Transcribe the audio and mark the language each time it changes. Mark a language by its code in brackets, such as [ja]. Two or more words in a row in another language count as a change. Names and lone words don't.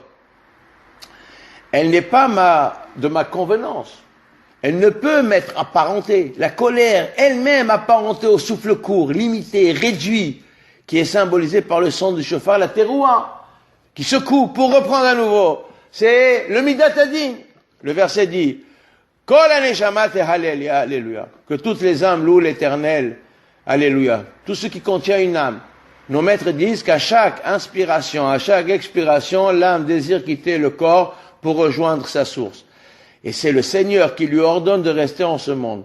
[fr] Elle n'est pas de ma convenance. Elle ne peut m'être apparentée. La colère elle-même apparentée au souffle court, limité, réduit, qui est symbolisé par le son du shofar, la teroua, qui secoue pour reprendre à nouveau. C'est le [he] מידת הדין. [fr] Le verset dit, [he] כל הנשמה תהלל, [fr] alléluia. Que toutes les âmes louent l'Éternel, alléluia. Tout ce qui contient une âme. Nos maîtres disent qu'à chaque inspiration, à chaque expiration, l'âme désire quitter le corps pour rejoindre sa source. Et c'est le Seigneur qui lui ordonne de rester en ce monde.